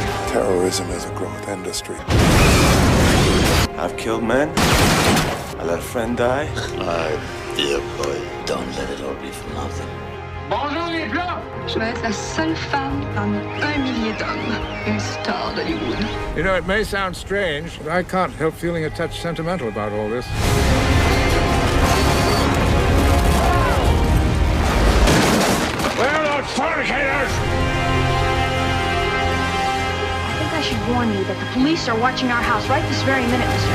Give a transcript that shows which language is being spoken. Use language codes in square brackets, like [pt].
[en] Terrorism is a growth industry. I've killed men. I let a friend die. My dear boy, don't let it all be for nothing. [fr] Bonjour les Blancs! Je vais être la seule femme parmi 1 millier d'hommes. Une star d'Hollywood. [en] You know, it may sound strange, but I can't help feeling a touch sentimental about all this. Where are those fornicators? I should warn you that the police are watching our house right this very minute, Mr.